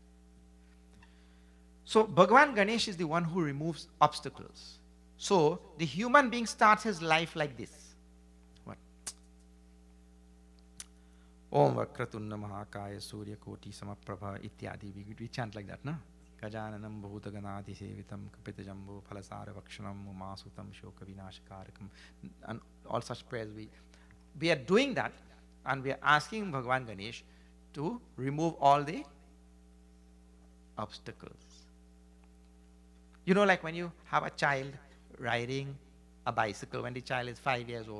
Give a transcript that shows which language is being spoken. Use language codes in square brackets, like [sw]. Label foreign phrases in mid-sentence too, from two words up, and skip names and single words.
[en] So Bhagwan Ganesh is the one who removes obstacles. So the human being starts his life like this. What? [sa] Om Vakratunna Mahakaya Surya Koti Samaprabha Ityadi. [en] We chant like that, no? [sa] Gajananam Bhutaganati Sevitam Kapitajambo Phalasara Vakshanam Umasutam Shoka Vinashakarakam. [en] And all such prayers we are doing that, and we are asking Bhagwan Ganesh to remove all the obstacles. You know, like when you have a child riding a bicycle when the child is 5 years old?